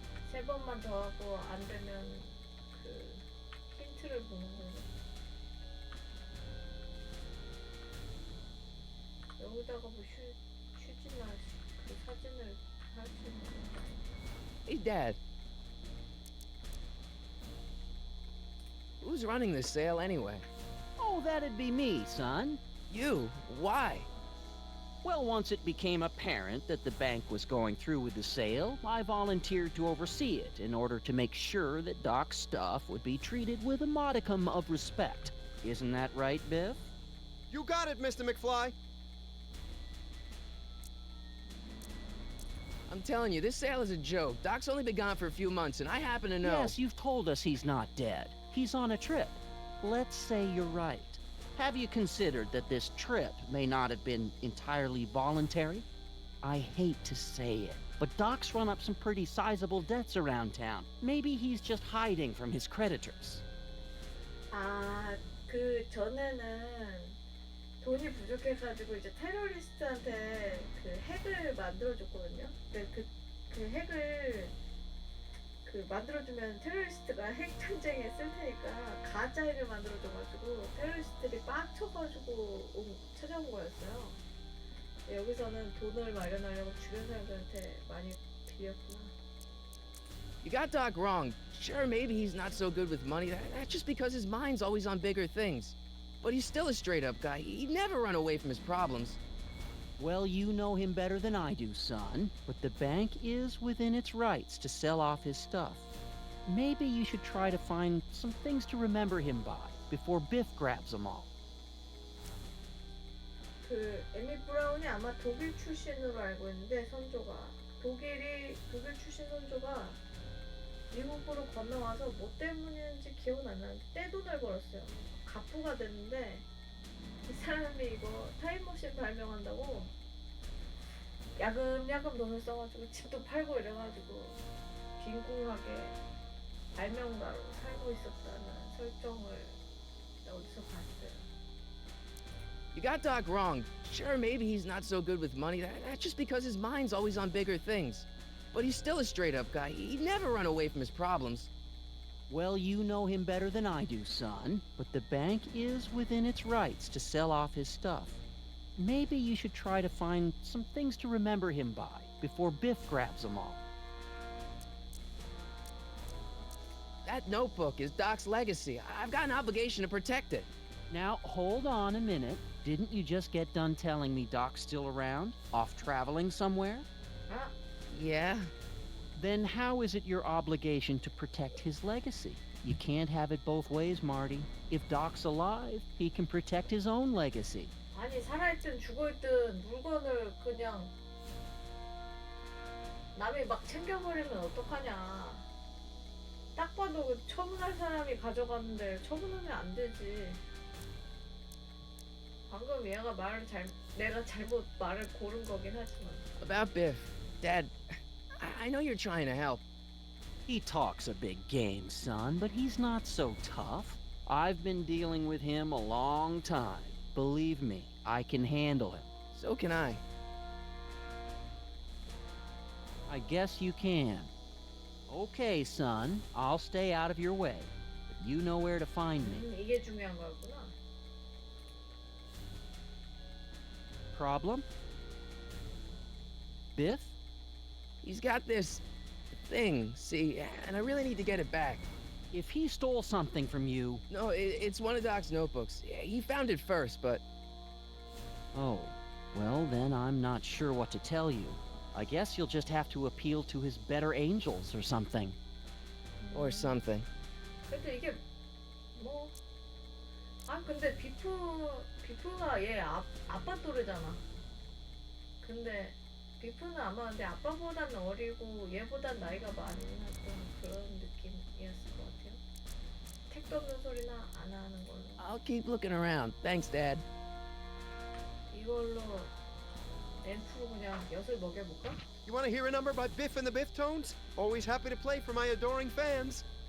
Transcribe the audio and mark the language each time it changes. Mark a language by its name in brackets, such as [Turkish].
[Korean] 세 번만 더 하고 안 되면 그 힌트를 보는 거야. 여기다가 뭐 휴지나 그 사진을 할 수 있는 거. [English] Hey, Dad. Who's running this sale anyway? Oh, that'd be me, son. You? Why? Well, once it became apparent that the bank was going through with the sale, I volunteered to oversee it in order to make sure that Doc's stuff would be treated with a modicum of respect. Isn't that right, Biff? You got it, Mr. McFly. I'm telling you, this sale is a joke. Doc's only been gone for a few months, and I happen to know. Yes, you've told us he's not dead. He's on a trip. Let's say you're right. Have you considered that this trip may not have been entirely voluntary? I hate to say it, but Doc's run up some pretty sizable debts around town. Maybe he's just hiding from his creditors. [Korean] 그 전에는 돈이 부족해가지고 이제 테러리스트한테 그 핵을 만들어줬거든요. 근데 그 핵을 그 만들어주면 테러리스트가 핵 전쟁에 쓸 테니까 가짜 핵을 만들어줘가지고 테러리스트들이 빡쳐가지고 찾아온 거였어요. 여기서는 돈을 마련하려고 주변 사람들한테 많이 빌렸구나. [English] You got Doc wrong. Sure, maybe he's not so good with money. That's just because his mind's always on bigger things. But he's still a straight-up guy. He'd never run away from his problems. Well, you know him better than I do, son. But the bank is within its rights to sell off his stuff. Maybe you should try to find some things to remember him by before Biff grabs them all. [Korean] 그 에미 브라운이 아마 독일 출신으로 알고 있는데 선조가 독일 출신 선조가 미국으로 건너와서 뭐 때문인지 기억은 안 나는데 떼돈을 벌었어요. 갑부가 됐는데 이 사람이 이거 타임머신 발명한다고 야금야금 돈을 써가지고 집도 팔고 이래가지고 빈궁하게 발명가로 살고 있었다는 설정을 어디서 봤어요. [English] You got Doc wrong. Sure, maybe he's not so good with money. That's just because his mind's always on bigger things. But he's still a straight-up guy. He'd never run away from his problems. Well, you know him better than I do, son. But the bank is within its rights to sell off his stuff. Maybe you should try to find some things to remember him by before Biff grabs them all. That notebook is Doc's legacy. I've got an obligation to protect it. Now, hold on a minute. Didn't you just get done telling me Doc's still around? Off traveling somewhere? 아, Yeah? Then how is it your obligation to protect his legacy? You can't have it both ways, Marty. If Doc's alive, he can protect his own legacy. [Korean] 아니 살아있든 죽어있든 물건을 그냥 남이 막 챙겨버리면 어떡하냐. 딱 봐도 그 처분할 사람이 가져갔는데 처분하면 안 되지. 방금 얘가 내가 잘못 말을 고른 거긴 하지만. [English] About Biff. Dad, I know you're trying to help. He talks a big game, son, but he's not so tough. I've been dealing with him a long time. Believe me, I can handle him. So can I. I guess you can. Okay, son, I'll stay out of your way. But you know where to find me. [Korean] 이게 중요한 거구나. [English] Problem? Biff? He's got this thing, see, and I really need to get it back. If he stole something from you... No, it's one of Doc's notebooks. He found it first, but... Oh, well then I'm not sure what to tell you. I guess you'll just have to appeal to his better angels or something. Or something. [Korean] 근데 이게 뭐... 아 근데 비프가 얘 아빠 또래잖아. 근데 비프는 아마 근데 아빠보단 어리고 얘보단 나이가 많은 그런 느낌이었을 것 같아요. 택도 없는 소리나 안 하는 걸로. [English] I'll keep looking around. Thanks, Dad. [Korean] 이걸로 램프로 그냥 엿을 먹여볼까? [English] You want to hear a number by Biff and the Biff-Tones? Always happy to play for my adoring fans.